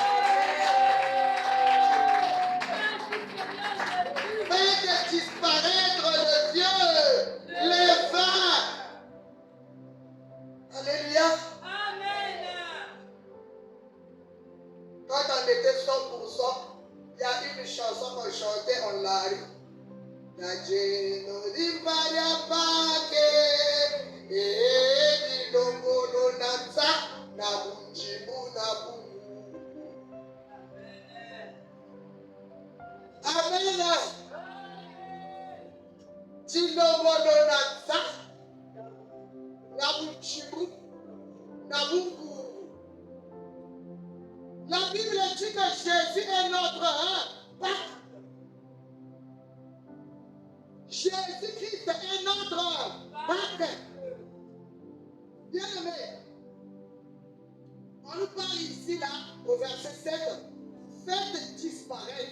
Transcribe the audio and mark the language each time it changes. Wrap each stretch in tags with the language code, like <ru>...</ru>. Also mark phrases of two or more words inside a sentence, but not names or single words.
<fr>Faites disparaître le vieux levain. Alléluia. Quand on était 100%, il y a une chanson qu'on chantait en lari.</fr> <ldi>Najeno dimbaria pake, dilongolo nansa, nabunjimu nabu.</ldi> <fr>Amen.</fr> <ldi>Dilongolo nansa, nabunjimu nabu.</ldi> <fr>La Bible dit que Jésus est notre Pâque. Jésus-Christ est notre Pâque. Bien aimé, on nous parle ici là, au verset 7, faites disparaître.</fr>